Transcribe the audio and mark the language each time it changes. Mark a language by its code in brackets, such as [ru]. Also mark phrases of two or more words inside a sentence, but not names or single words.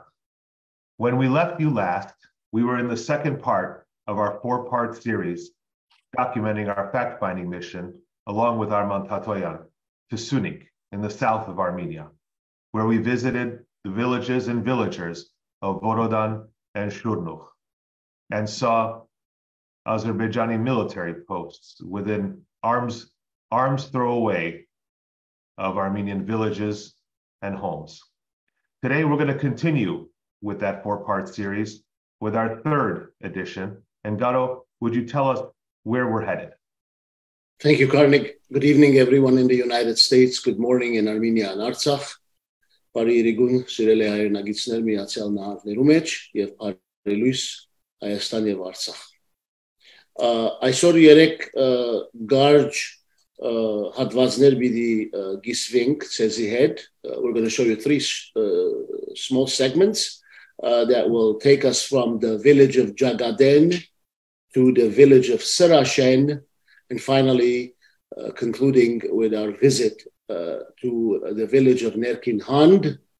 [en] When we left you last, we were in the second part of our four-part series documenting our fact-finding mission along with Arman Tatoyan to Syunik in the south of Armenia, where we visited the villages and villagers of Vorodan and Shurnukh, and saw Azerbaijani military posts within arms throw away of Armenian villages and homes. Today, we're going to continue with that four-part series with our third edition. And Garo, would you tell us where we're headed? Thank you, Karnig. Good evening, everyone in the United States. Good morning in Armenia and Artsakh. [hy] Բարի իրիգուն սիրելի հայրենագիտներ Միացյալ Նահանգներու մեջ եւ բարի լույս Հայաստան եւ Արցախ։ Այսօր երեք գարջ հատվածներ պիտի գիսվենք ցեզի հետ. [en] We're going to show you three small segments that will take us from the village of Jagaden to the village of Sarashen, and finally concluding with our visit to the village of Nerkin Hand.